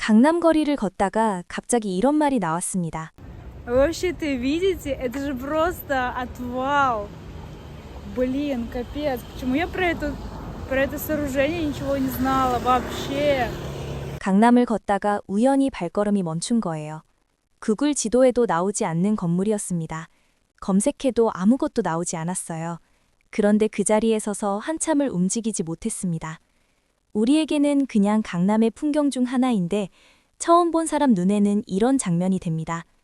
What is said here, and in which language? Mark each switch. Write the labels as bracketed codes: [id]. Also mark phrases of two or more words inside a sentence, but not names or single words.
[ko] 강남 거리를 걷다가 갑자기 이런 말이 나왔습니다. [ru] Вообще-то видите, это же просто отвал. Блин, капец. Почему я про это сооружение ничего не знала вообще? [ko] 강남을 걷다가 우연히 발걸음이 멈춘 거예요. 구글 지도에도 나오지 않는 건물이었습니다. 검색해도 아무것도 나오지 않았어요. 그런데 그 자리에 서서 한참을 움직이지 못했습니다. 우리에게는 그냥 강남의 풍경 중 하나인데 처음 본 사람 눈에는 이런 장면이 됩니다.